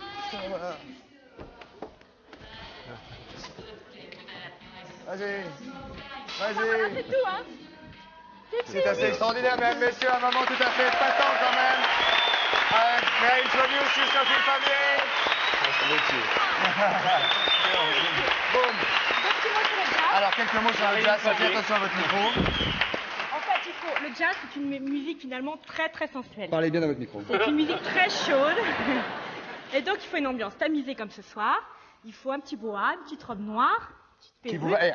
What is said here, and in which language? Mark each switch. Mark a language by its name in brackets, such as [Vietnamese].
[French] Ça va. Vas-y. C'est tout, hein. C'est assez extraordinaire, mesdames, messieurs, un moment tout à fait épatant quand même. [English] May I introduce you, Sophie Favier? [French] Boum. Alors, quelques mots sur le jazz. Sophie, attention à votre micro. En fait, le jazz, c'est une musique finalement très très sensuelle. Parlez bien dans votre micro. C'est une musique très chaude. Et donc, il faut une ambiance tamisée comme ce soir. Il faut un petit boa, une petite robe noire, une petite perruque.